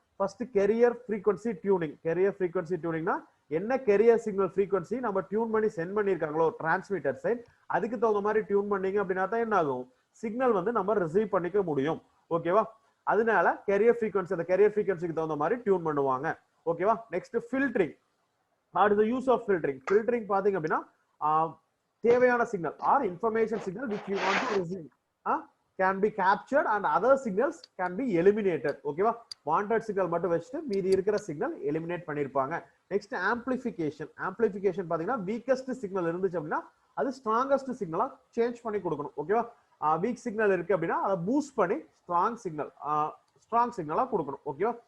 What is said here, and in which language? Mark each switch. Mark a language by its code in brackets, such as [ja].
[ta] First carrier frequency tuning. Carrier frequency டியூனிங்னா என்ன carrier signal frequency நம்ம tune பண்ணி send பண்ணியிருக்காங்களோ transmitter side, அதுக்கு தகுந்த மாதிரி டியூன் பண்ணீங்க அப்படின்னா தான் என்ன ஆகும், சிக்னல் வந்து நம்ம ரிசீவ் பண்ணிக்க முடியும். ஓகேவா? அதனால கேரியர் ஃப்ரீக்வன்சி, அந்த கேரியர் ஃப்ரீக்வன்சிக்கு தகுந்த மாதிரி டியூன் பண்ணுவாங்க. ஓகேவா? Next filtering. [en] the use of filtering [ta] பாத்தீங்க அப்படின்னா தேவையான [en] Signal or information signal which you want to receive can be captured and other signals can be eliminated. [ta] ஓகேவா? வாண்டட் சிக்னல் மட்டும் வச்சுட்டு மீதி இருக்கிற சிக்னல் எலிமினேட் பண்ணிருப்பாங்க. நெக்ஸ்ட் ஆம்பிளிஃபிகேஷன் பாத்தீங்கன்னா வீக்கஸ்ட் சிக்னல் இருந்துச்சு அப்படின்னா அது ஸ்ட்ராங்கஸ்ட் சிக்னலா சேஞ்ச் பண்ணி கொடுக்கணும். ஓகேவா? வீக் சிக்னல் இருக்கு அப்படின்னா அதை பூஸ்ட் பண்ணி ஸ்ட்ராங் சிக்னலா கொடுக்கணும். ஓகேவா?